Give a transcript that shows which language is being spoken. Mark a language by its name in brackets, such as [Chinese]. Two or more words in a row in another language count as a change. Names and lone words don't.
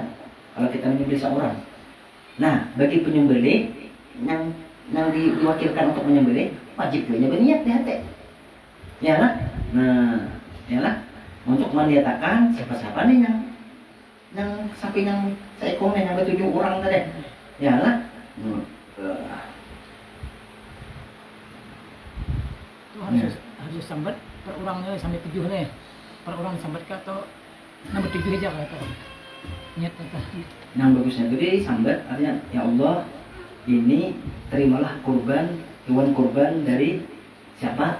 [Indonesian] Kalau kita menyembelih seorang, nah bagi penyembelih yang diwakilkan untuk menyembelih wajib juga berniat di hati, ya lah. Nah, ya lah, untuk menyatakan siapa-siapa nih yang sapi yang seekor nih yang 7 orang tadi, ya lah. Itu harus sambat per orangnya sampai 7 nih. Per orang sambat kah atau nambah 7 aja kah atau niat kah? Yang bagusnya itu dia sambat, artinya [Arabic] ya Allah, [Indonesian] ini terimalah hewan kurban dari siapa?